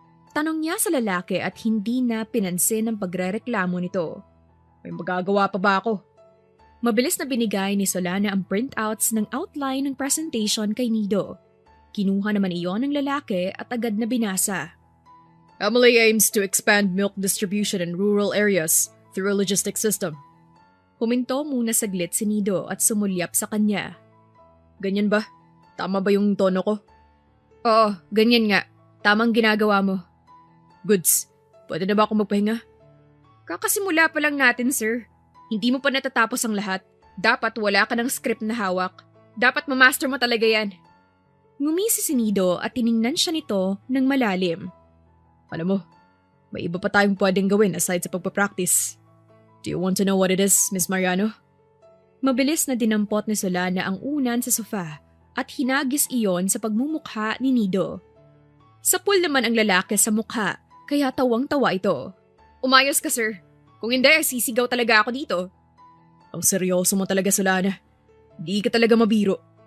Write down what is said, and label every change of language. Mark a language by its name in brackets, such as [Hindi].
[Filipino] Tanong niya sa lalaki at hindi na pinansin ang pagrereklamo nito. May magagawa pa ba ako? Mabilis na binigay ni Solana ang printouts ng outline ng presentation kay Nido. Kinuha naman iyon ng lalaki at agad na binasa. [English] Emily aims to expand milk distribution in rural areas through a logistic system. [Filipino] Huminto muna saglit si Nido at sumulyap sa kanya. Ganyan ba? Tama ba yung tono ko? Oo, ganyan nga. Tamang ginagawa mo. [English] Goods. [Filipino] Pwede na ba ako magpahinga? Kakasimula pa lang natin, sir. Hindi mo pa natatapos ang lahat. Dapat wala ka ng script na hawak. Dapat ma-master mo talaga yan. Ngumisi si Nido at tiningnan siya nito ng malalim. Alam mo, may iba pa tayong pwedeng gawin aside sa pagpapractice. [English] Do you want to know what it is, Miss Mariano? [Filipino] Mabilis na dinampot ni Solana ang unan sa sofa at hinagis iyon sa pagmumukha ni Nido. Sapul naman ang lalaki sa mukha, kaya tawang-tawa ito. Umayos ka, sir. Kung hindi, sisigaw talaga ako dito. Ang seryoso mo talaga, Solana. Di ka talaga mabiro.